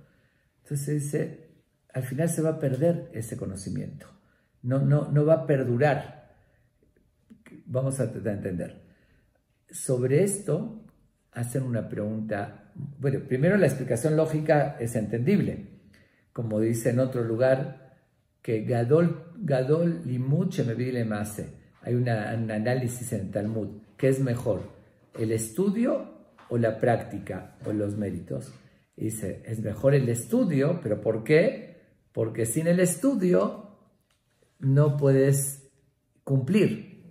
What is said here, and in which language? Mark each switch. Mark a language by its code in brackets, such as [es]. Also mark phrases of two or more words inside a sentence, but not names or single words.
[es] Entonces dice, al final se va a perder ese conocimiento, no va a perdurar. Vamos a tratar de entender. Sobre esto hacen una pregunta. Bueno, primero la explicación lógica es entendible. Como dice en otro lugar, que [he] גדול לימוד שמביא למעשה. [es] Hay un análisis en Talmud. ¿Qué es mejor? ¿El estudio o la práctica o los méritos? Y dice, es mejor el estudio, ¿pero por qué? Porque sin el estudio no puedes cumplir.